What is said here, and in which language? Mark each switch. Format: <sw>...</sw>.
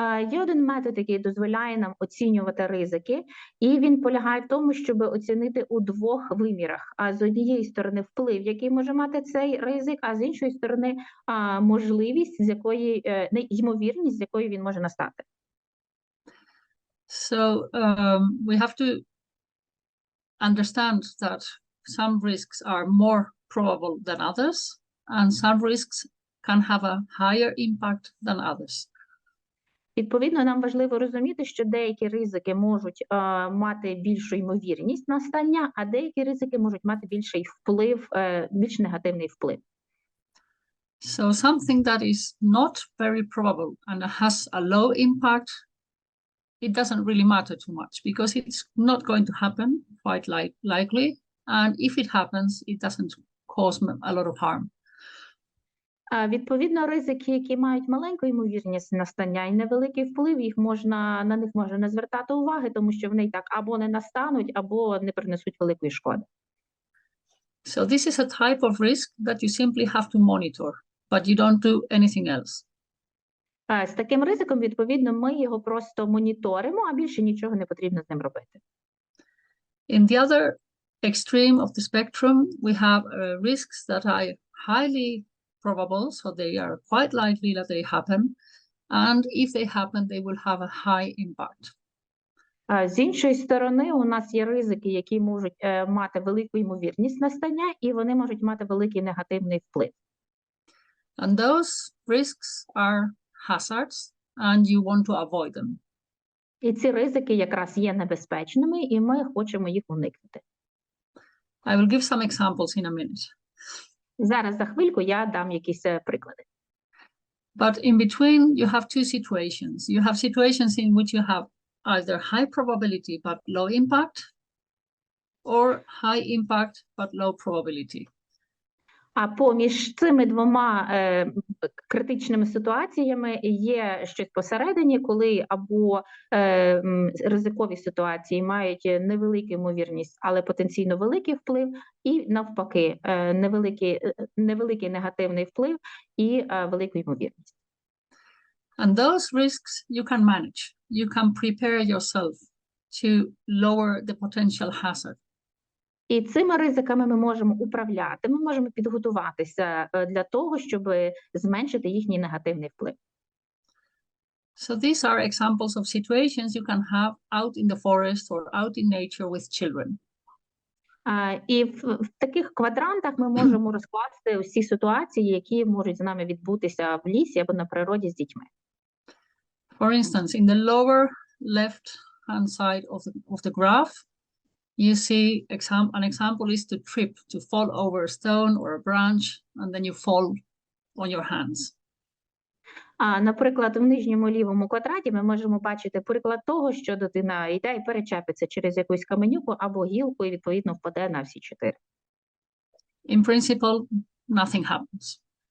<uk>Є один метод, який дозволяє нам оцінювати ризики, і він полягає в тому, щоб оцінити у двох вимірах. А з однієї сторони вплив, який може мати цей ризик, а з іншої сторони можливість, з якої, ймовірність, з якої він може настати.</uk> <en>So we have to understand that some risks are more probable than others, and some risks can have a higher impact than others.</en> <uk>Відповідно, нам важливо розуміти, що деякі ризики можуть мати більшу ймовірність настання, а деякі ризики можуть мати більший вплив, більш негативний вплив.</uk> <en>So something that is not very probable and has a low impact, it doesn't really matter too much because it's not going to happen quite likely, and if it happens, it doesn't cause a lot of harm.</en> <uk>Відповідно, ризики, які мають маленьку ймовірність настання і невеликий вплив, на них можна не звертати уваги, тому що вони і так або не настануть, або не принесуть великої шкоди.</uk> <en>So this is a type of risk that you simply have to monitor, but you don't do anything else.</en> <uk>З таким ризиком, відповідно, ми його просто моніторимо, а більше нічого не потрібно з ним робити.</uk> <en>In the other extreme of the spectrum, we have risks that are highly probable, so they are quite likely that they happen, and if they happen, they will have a high impact.</en> <uk>З іншої сторони, у нас є ризики, які можуть мати велику ймовірність настання, і вони можуть мати великий негативний вплив.</uk> <en>And those risks are hazards, and you want to avoid them.</en> <uk>І ці ризики якраз є небезпечними, і ми хочемо їх уникнути.</uk> <en>I will give some examples in a minute.</en> <uk>Зараз за хвильку я дам якісь приклади.</uk> <en>But in between, you have two situations. You have situations in which you have either high probability but low impact, or high impact but low probability.</en> <uk>А поміж цими двома критичними ситуаціями є щось посередині, коли або ризикові ситуації мають невелику ймовірність, але потенційно великий вплив, і навпаки, невеликий негативний вплив і велику ймовірність.</uk> <en>And those risks you can manage. You can prepare yourself to lower the potential hazard.</en> <uk>І цими ризиками ми можемо управляти, ми можемо підготуватися для того, щоб зменшити їхній негативний вплив.</uk> <en>So these are examples of situations you can have out in the forest or out in nature with children.</en> <uk>І в таких квадрантах ми можемо розкласти всі ситуації, які можуть з нами відбутися в лісі або на природі з дітьми.</uk> <en>For instance, in the lower left-hand side of the graph, you see an example is to trip, to fall over a stone or a branch, and then you fall on your hands.</en> <uk>Наприклад, в нижньому лівому квадраті ми можемо бачити приклад того, що дитина йде і перечепиться через якусь каменюку або гілку і, відповідно, впаде на всі чотири.</uk> <en>In principle, nothing happens.</en>